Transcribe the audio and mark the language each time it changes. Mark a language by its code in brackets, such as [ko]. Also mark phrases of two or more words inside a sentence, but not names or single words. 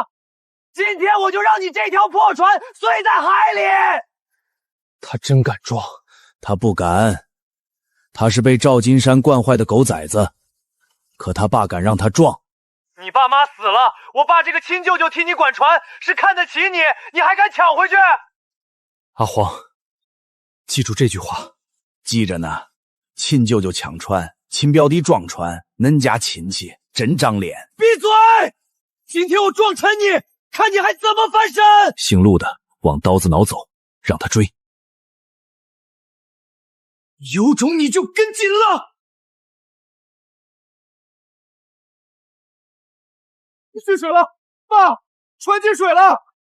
[zh] 今天我就讓你這條破船碎在海裡。他真敢撞？他不敢，他是被趙金山慣壞的狗崽子，可他爸敢讓他撞。你爸媽死了，我爸這個親舅舅替你管船，是看得起你，你還敢搶回去？阿黃，記住這句話。記着呢。親舅舅搶船，親表弟撞船，恁家親戚真長臉。閉嘴！今天我撞沉你，看你還怎麼翻身！姓陸的往刀子腦走，讓他追。有種你就跟緊了！进水了，爸，船进水了！